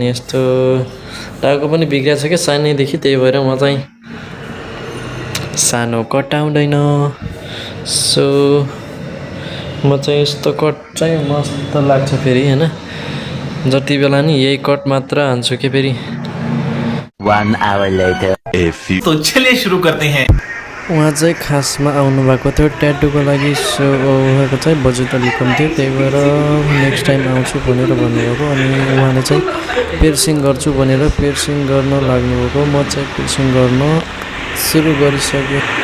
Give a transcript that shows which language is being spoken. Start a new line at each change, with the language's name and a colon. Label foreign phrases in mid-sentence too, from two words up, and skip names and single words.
Nepali: यस्तो टाउको पनि बिग्रेछ क्या सानैदेखि, त्यही भएर म चाहिँ सानो कटाउँदैन। सो म चाहिँ यस्तो कट चाहिँ मस्त लाग्छ फेरि होइन। जति बेला नि यही कट मात्र हान्छु कि फेरि।
English: 1 hour later.
Hindi: तो चलिए शुरू करते हैं।
Nepali: उहाँ चाहिँ खासमा आउनु भएको थियो ट्याटूको लागि। सो उहाँको चाहिँ बजेट अलिक कम थियो, त्यही भएर
English: next time
Nepali: आउँछु भनेर भन्नुभएको। अनि उहाँले चाहिँ पियर्सिङ गर्छु भनेर पियर्सिङ गर्न लाग्नुभएको। म चाहिँ पियर्सिङ गर्न सुरु गरिसकेँ।